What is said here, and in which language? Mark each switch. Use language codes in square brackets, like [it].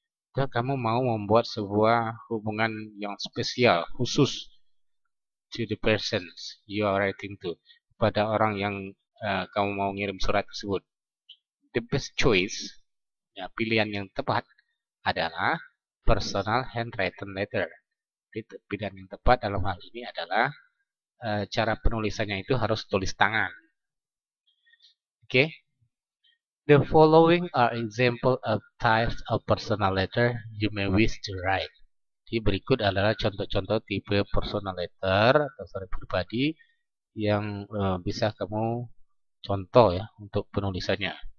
[id] Jika kamu mau membuat sebuah hubungan yang spesial, khusus [en] to the persons you are writing to, [id] pada orang yang kamu mau ngirim surat tersebut. [en] The best choice, [id] ya, pilihan yang tepat adalah [en] personal handwritten letter. [id] Jadi, pilihan yang tepat dalam hal ini adalah cara penulisannya itu harus tulis tangan. [en] Oke, the following are example of types of personal letter you may wish to write. [id] Jadi berikut adalah contoh-contoh tipe personal letter atau surat pribadi yang bisa kamu contoh ya untuk penulisannya.